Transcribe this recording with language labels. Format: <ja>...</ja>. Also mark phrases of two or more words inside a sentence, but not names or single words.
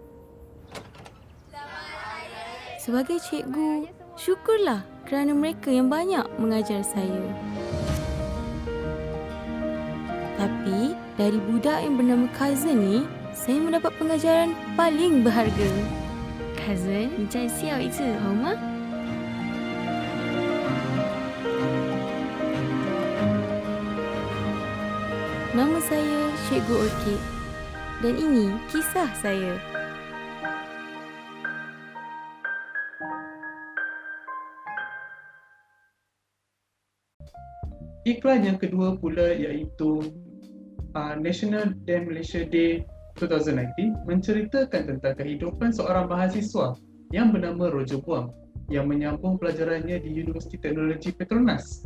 <ms>Sebagai cikgu, syukurlah kerana mereka yang banyak mengajar saya. Tapi dari budak yang bernama Cousin ni, saya mendapat pengajaran paling berharga.</ms> <zh>Cousin, 你再笑一次好吗？</zh> <ms>Nama saya Cikgu Orchid dan ini kisah saya. Iklan yang kedua pula iaitu National and Malaysia Day 2019 menceritakan tentang kehidupan seorang mahasiswa yang bernama Roger Buang yang menyambung pelajarannya di Universiti Teknologi Petronas.</ms>